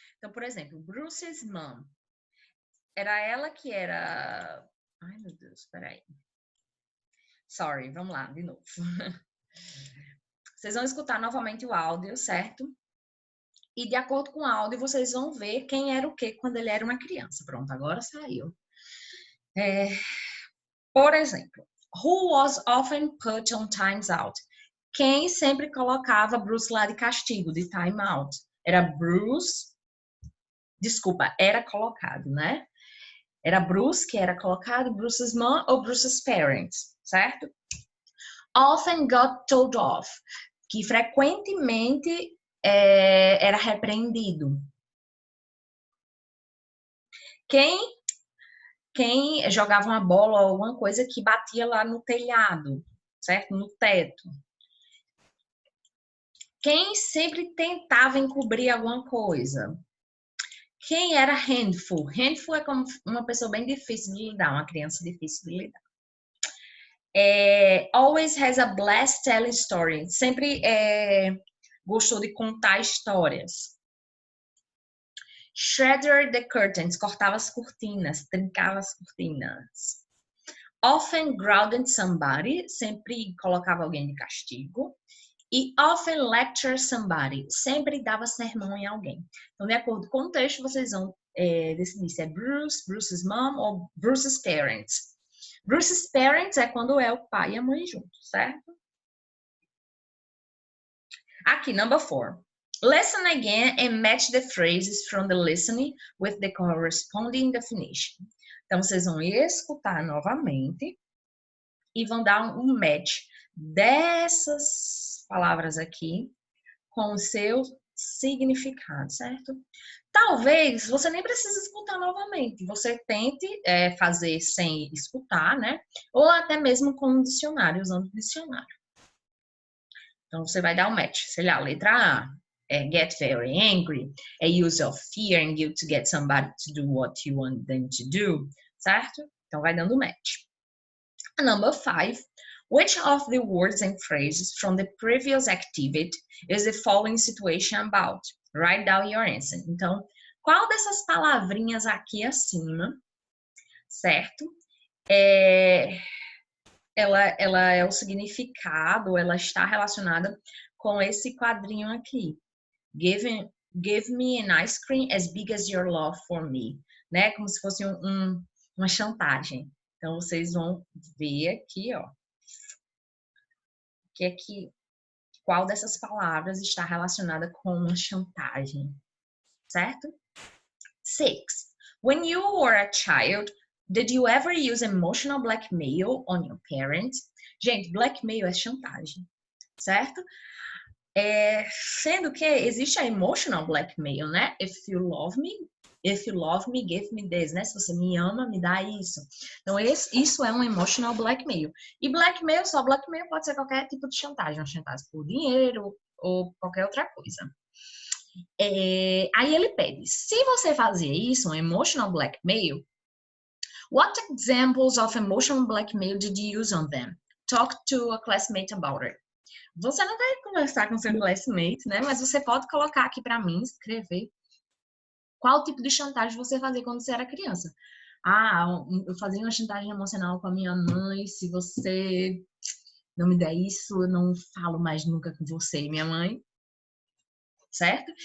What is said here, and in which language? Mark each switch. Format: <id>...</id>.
<pt>Então, por exemplo, Bruce's mom, era ela que era... Ai, meu Deus, peraí. Sorry, vamos lá, de novo. Vocês vão escutar novamente o áudio, certo? E de acordo com o áudio, vocês vão ver quem era o quê quando ele era uma criança. Pronto, agora saiu. Por exemplo,</pt> <en>who was often put on times out?</en> <pt>Quem sempre colocava Bruce lá de castigo, de time out? Era Bruce... Desculpa, era colocado, né? Era Bruce que era colocado, Bruce's mom ou Bruce's parents, certo?</pt> <en>often got told off,</en> <pt>que frequentemente era repreendido. Quem jogava uma bola ou alguma coisa que batia lá no telhado, certo? No teto. Quem sempre tentava encobrir alguma coisa. Quem era handful? Handful é como uma pessoa bem difícil de lidar, uma criança difícil de lidar.</pt> <en>Always has a blast telling story.</en> <pt>Sempre gostou de contar histórias.</pt> <en>Shredder the curtains.</en> <pt>Cortava as cortinas, trincava as cortinas.</pt> <en>Often grounded somebody.</en> <pt>Sempre colocava alguém de castigo.</pt> <en>E often lecture somebody.</en> <pt>Sempre dava sermão em alguém. Então, de acordo com o texto, vocês vão decidir se é Bruce, Bruce's mom ou Bruce's parents. Bruce's parents é quando é o pai e a mãe juntos, certo?</pt> <en>Aqui, number 4. Listen again and match the phrases from the listening with the corresponding definition.</en> <pt>Então, vocês vão escutar novamente e vão dar um match dessas palavras aqui com o seu significado, certo? Talvez você nem precise escutar novamente. Você tente fazer sem escutar, né? Ou até mesmo com um dicionário, usando o dicionário. Então, você vai dar um match. Sei lá, letra A.</pt> <en>Get very angry. Use of fear and guilt to get somebody to do what you want them to do.</en> <pt>Certo? Então, vai dando match.</pt> <en>Number 5. Which of the words and phrases from the previous activity is the following situation about? Write down your answer.</en> <pt>Então, qual dessas palavrinhas aqui acima, certo? Ela é o significado, ela está relacionada com esse quadrinho aqui.</pt> <en>Give me an ice cream as big as your love for me.</en> <pt>Né? Como se fosse uma chantagem. Então, vocês vão ver aqui, ó. Qual dessas palavras está relacionada com uma chantagem, certo? 6.</pt> <en>When you were a child, did you ever use emotional blackmail on your parents?</en> <pt>Gente, blackmail é chantagem, certo? Sendo que existe a emotional blackmail, né?</pt> <en>If you love me, give me this, né?</en> <pt>Se você me ama, me dá isso. Então, isso é um emotional blackmail. E só blackmail pode ser qualquer tipo de chantagem. Uma chantagem por dinheiro ou qualquer outra coisa. Aí ele pede, se você fazia isso, um emotional blackmail,</pt> <en>what examples of emotional blackmail did you use on them? Talk to a classmate about it.</en> <pt>Você não vai conversar com seu classmate, né? Mas você pode colocar aqui para mim, escrever qual tipo de chantagem você fazia quando você era criança. Eu fazia uma chantagem emocional com a minha mãe. Se você não me der isso, eu não falo mais nunca com você e minha mãe. Certo?</pt>